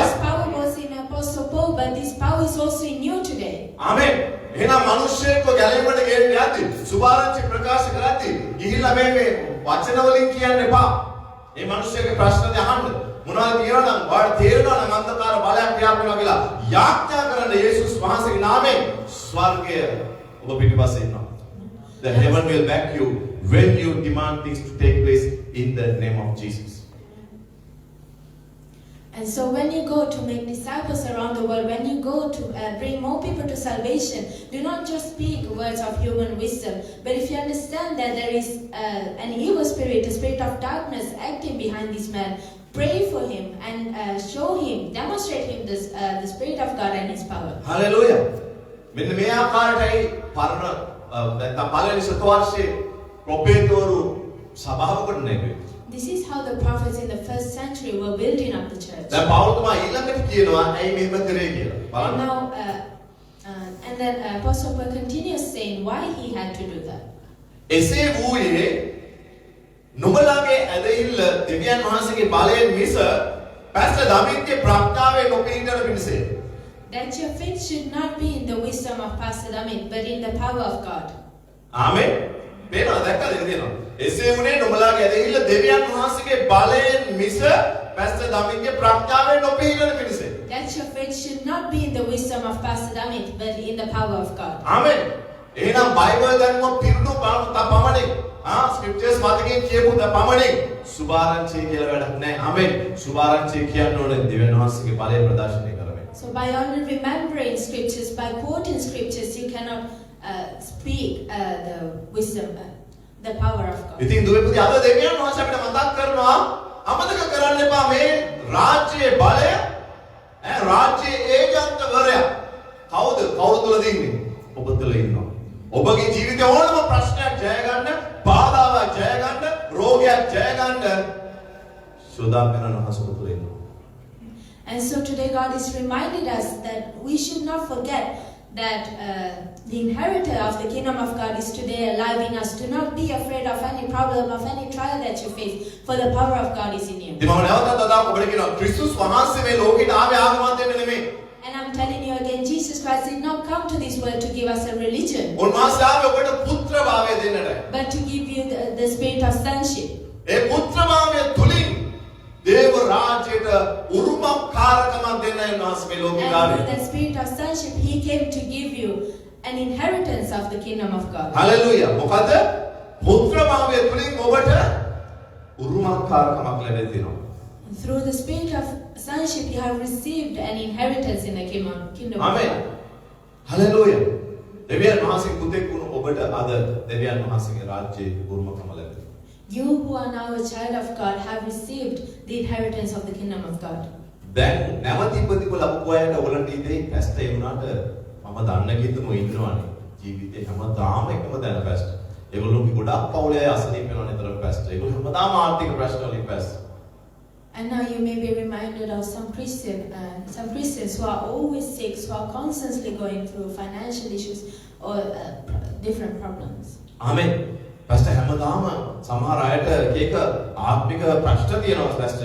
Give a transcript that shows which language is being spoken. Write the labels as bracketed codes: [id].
[en] This power was in Apostle Paul, but this power is also in you today. [si] ආමෙන්. එහෙනම් මිනිස්සෙක්ව ගැලවීමට ගෙන්න යද්දි සුභාරංචි ප්‍රකාශ කරද්දි ගිහිල්ලා මේ වචන වලින් කියන්න එපා. මේ මිනිස්සෙක්ගේ ප්‍රශ්න අහන්න. මොනවද කියනනම් ඔයාලට තේරෙනවා නම් අන්ධකාර බලයක් ක්‍රියාත්මක වෙනවා කියලා යාඥා කරන්න යේසුස් වහන්සේගේ නාමයෙන් ස්වර්ගය ඔබ පිටිපස්සේ ඉන්නවා. [en] The heaven will back you when you demand things to take place in the name of Jesus. And so when you go to make disciples around the world, when you go to bring more people to salvation, do not just speak words of human wisdom, but if you understand that there is an evil spirit, a spirit of darkness acting behind this man, pray for him and show him, demonstrate him the Spirit of God and His power. Hallelujah. [si] මෙන්න මේ ආකාරයටයි පරණ නැත්නම් පළවෙනි සතවර්ෂයේ ප්‍රොපේතවරු සභාවකට නැගෙන්නේ. [en] This is how the prophets in the first century were building up the church. [si] දැන් පෞලතුමා ඊළඟට කියනවා ඇයි මෙහෙම කරේ කියලා. [en] And now, and then Apostle Paul continues saying why he had to do that. [si] එසේ වූයේ නුඹලාගේ ඇදහිල්ල දෙවියන් වහන්සේගේ බලයෙන් මිස පැස්ස දමිත්ගේ ප්‍රඥාවේ නොපිහිටන පිණිසය. [en] That your faith should not be in the wisdom of Pastor Damit, but in the power of God. [si] ආමෙන්. මේවා දැක්කද කියනවා. එසේ වුණේ නුඹලාගේ ඇදහිල්ල දෙවියන් වහන්සේගේ බලයෙන් මිස පැස්ස දමිත්ගේ ප්‍රඥාවේ නොපිහිටන පිණිසය. [en] That your faith should not be in the wisdom of Pastor Damit, but in the power of God. [si] ආමෙන්. එහෙනම් බයිබල් දැනුම පිරුණු පමණින් ස්ක්‍රිප්චර්ස් මතකයෙන් කියපු පමණින් සුභාරංචි කියලා වැඩක් නැහැ. ආමෙන්. සුභාරංචි කියන්නේ ඕනේ දෙවියන් වහන්සේගේ බලය ප්‍රදර්ශනය කරමින්. [en] So by only remembering scriptures, by quoting scriptures, you cannot speak the wisdom, the power of God. [si] ඉතින් දුවේ පුතේ අද දෙවියන් වහන්සේ අපිට මතක් කරනවා අමතක කරන්න එපා මේ රාජ්‍යයේ බලය රාජ්‍යයේ ඒජන්තවරයා කවුද තුලද ඉන්නේ? ඔබ තුල ඉන්නවා. ඔබගේ ජීවිතේ ඕනම ප්‍රශ්නයක් ජය ගන්න, බාධාවක් ජය ගන්න, රෝගයක් ජය ගන්න සෝදාම් කරන හසුරු තුල ඉන්නවා. [en] And so today God is reminding us that we should not forget that the inheritor of the kingdom of God is today alive in us. Do not be afraid of any problem, of any trial that you face, for the power of God is in you. [si] ඉතින් මම නැවතත් අදා ඔබට කියනවා ක්‍රිස්තුස් වහන්සේ මේ ලෝකෙට ආවේ ආගමක් දෙන්න නෙමෙයි. [en] And I'm telling you again, Jesus Christ did not come to this world to give us a religion, [si] උන්වහන්සේ ආවේ ඔබට පුත්‍රභාවය දෙන්නට. [en] but to give you the spirit of sonship. [si] ඒ පුත්‍රභාවය තුලින් දේව රාජ්‍යයට උරුමකාරකමක් දෙන්නයි උන්වහන්සේ මේ ලෝකෙට [en] And [si] ආවේ. [en] with the spirit of sonship, He came to give you an inheritance of the kingdom of God. Hallelujah. [si] මොකද පුත්‍රභාවය තුලින් ඔබට උරුමකාරකමක් ලැබෙලා තියෙනවා. [en] Through the spirit of sonship, you have received an inheritance in the kingdom of Amen. God. Hallelujah. [si] දෙවියන් වහන්සේ පුතෙක් වුණු ඔබට අද දෙවියන් වහන්සේගේ රාජ්‍යයේ උරුමකම ලැබෙනවා. [en] You who are now a child of God have received the inheritance of the kingdom of God. [si] දැන් නැවත ඉපදිපු ලබපු අයට ඔයගලන්ට ඉතින් පැස්ටර් වුණාට මම දන්න කිතුම ඉන්නවනේ. ජීවිතේ හැමදාම එකම දැන පැස්ටර්. ඒගොල්ලෝගේ ගොඩක් පවුලේ අය අසනීප වෙනවා නිතරම පැස්ටර්. ඒගොල්ලෝ හැමදාම ආර්ථික ප්‍රශ්න වලින් පැස්ටර්. [en] And now you may be reminded of some Christians who are always sick, who are constantly going through financial issues or different problems. [si] ආමෙන්. පැස්ටර් හැමදාම සමහර අයට එක ආත්මික ප්‍රශ්න තියෙනවා පැස්ටර්.